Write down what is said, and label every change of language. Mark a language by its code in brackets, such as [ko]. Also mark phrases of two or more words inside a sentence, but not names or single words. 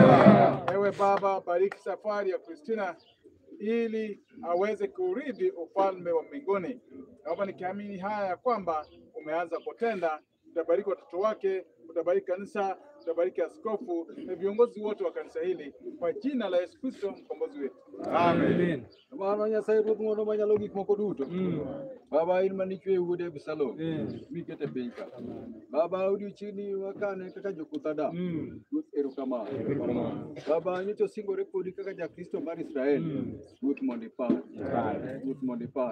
[sw] Ewe Baba, bariki safari ya Kristina ili aweze kurithi ufalme wa mbinguni. Naomba nikiamini haya ya kwamba umeanza kutenda, utabariki watoto wake, utabariki kanisa, utabariki askofu na viongozi wote wa kanisa hili kwa jina la Yesu Kristo mkombozi wetu. Amen. [luo] Baba Nyasaye ruoth mondo manyalo gik moko duto. Baba in manichwe wuode Absalom. Mikete pinka. Baba odiochiegni wakane kaka jokuth Adam. Ruoth erokamano. Baba nyocha singore kodi kaka jakristo mar Israel. Ruoth mondo ipar. Ruoth mondo ipar.